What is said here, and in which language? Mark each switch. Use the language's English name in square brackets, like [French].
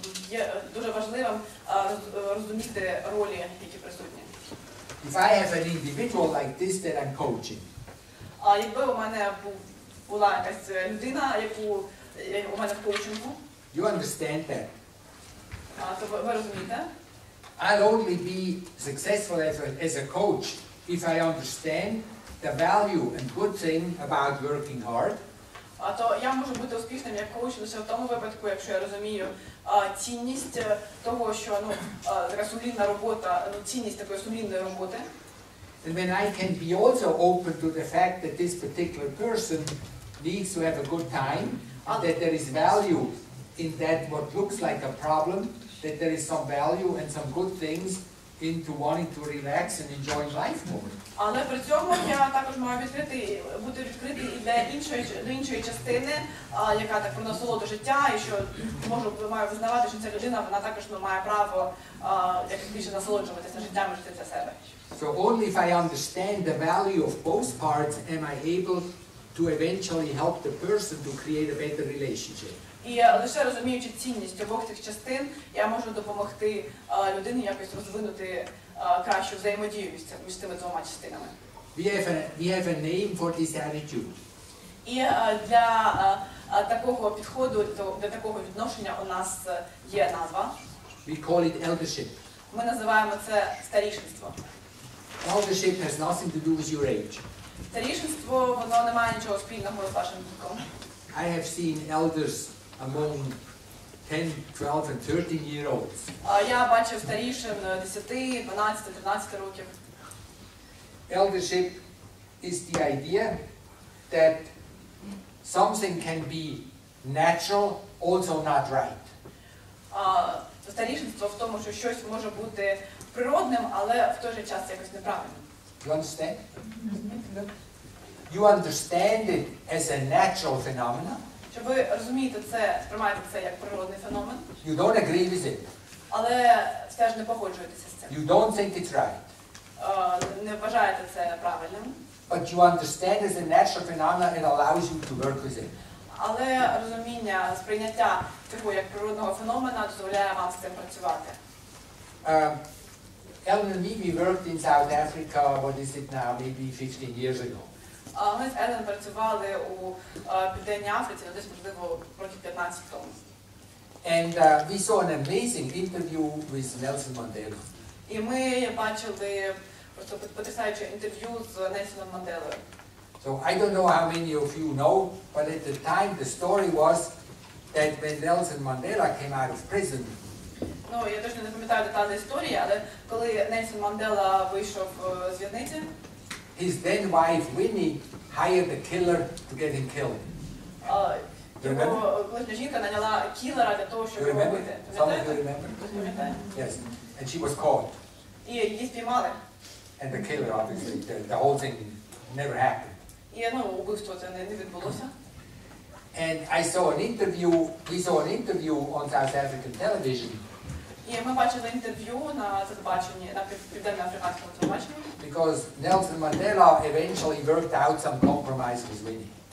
[Ukrainian] Є дуже важливим розуміти ролі, які присутні. [English] If I have an individual like this that I'm coaching, [Ukrainian] якби у мене була якась людина, яку у мене в коучингу, [English] you understand that. [Ukrainian] То ви розумієте? [English] I'll only be successful as a coach if I understand the value and good thing about working hard. [Ukrainian] То я можу бути успішним як коуч лише в тому випадку, якщо я розумію цінність того, що така сумлінна робота, цінність такої сумлінної роботи. [English] And when I can be also open to the fact that this particular person needs to have a good time, and that there is value in that what looks like a problem, that there is some value and some good things into wanting to relax and enjoy life more. [Ukrainian] Але при цьому я також маю бути відкритий і до іншої частини, яка так про насолоду життя, і що маю визнавати, що ця людина, вона також має право якось більше насолоджуватися життям і жити для себе. [English] So only if I understand the value of both parts am I able to eventually help the person to create a better relationship. [Ukrainian] І лише розуміючи цінність обох цих частин, я можу допомогти людині якось розвинути кращу взаємодію між цими двома частинами. [English] We have a name for this attitude. [Ukrainian] І для такого підходу, для такого відношення у нас є назва. [English] We call it eldership. [Ukrainian] Ми називаємо це старішинство. [English] Eldership has nothing to do with your age. [Ukrainian] Старішинство, воно не має нічого спільного з вашим віком. [English] I have seen elders among 10, 12 and 13-year-olds. [Ukrainian] Я бачив старішин 10, 12, 13 років. [English] Eldership is the idea that something can be natural, also not right. [Ukrainian] Старішинство в тому, що щось може бути природним, але в той же час якось неправильним. [English] You understand? You understand it as a natural phenomenon. [Ukrainian] Що ви розумієте це, сприймаєте це як природний феномен. [English] You don't agree with it. [Ukrainian] Але все ж не погоджуєтеся з цим. [English] You don't think it's right. [Ukrainian] Не вважаєте це правильним. [English] But you understand it as a natural phenomenon and allows you to work with it. [Ukrainian] Але розуміння, сприйняття цього як природного феномена дозволяє вам з цим працювати. [English] Ellen and me, we worked in South Africa, what is it now, maybe 15 years ago. [Ukrainian] Ми з Елен працювали у Південній Африці, десь, можливо, років 15 тому. [English] And we saw an amazing interview with Nelson Mandela. [Ukrainian] І ми бачили просто потрясаюче інтерв'ю з Нельсоном Манделою. [English] So I don't know how many of you know, but at the time the story was that when Nelson Mandela came out of prison, [Ukrainian] Я точно не пам'ятаю деталі історії, але коли Нельсон Мандела вийшов з в'язниці, [English] his then wife Winnie hired a killer to get him killed. [Ukrainian] Його колишня жінка наняла кілера для того, щоб його вбити. Пам'ятаєте? [English] Yes, and she was caught. [Ukrainian] І її спіймали. [English] And the killer, obviously, the whole thing never happened. [Ukrainian] І убивство це не відбулося. [English] And we saw an interview on South African television. [Ukrainian] І ми бачили інтерв'ю на телебаченні, на південно-африканському телебаченні. [English] Because Nelson Mandela eventually worked out some compromise with Winnie.